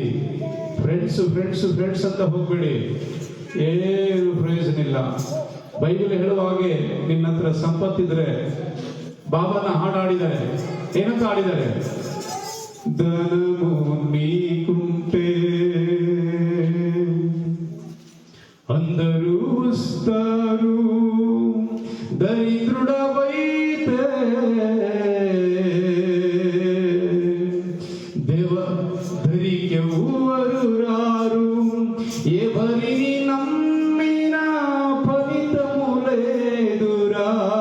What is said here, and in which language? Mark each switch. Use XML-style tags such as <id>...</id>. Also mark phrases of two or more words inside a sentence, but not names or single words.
<kn>ಫ್ರೆಂಡ್ಸು ಫ್ರೆಂಡ್ಸು ಫ್ರೆಂಡ್ಸ್ ಅಂತ ಹೋಗ್ಬೇಡಿ. ಏನು ಪ್ರಯೋಜನ ಇಲ್ಲ. ಬೈಬಲ್ ಹೇಳುವ ಹಾಗೆ ನಿನ್ನ ಹತ್ರ ಸಂಪತ್ತಿದ್ರೆ, ಬಾಬಾನ ಹಾಡಾಡಿದ್ದಾರೆ. ಏನಂತ ಆಡಿದ್ದಾರೆ?</kn> <te>ధనము నీకుంటే అందరూ వస్తారు, దరిద్రుడవైతే దరికెవ్వరు రారు, ఎవరిని నమ్మినా ఫలితము లేదురా.</te>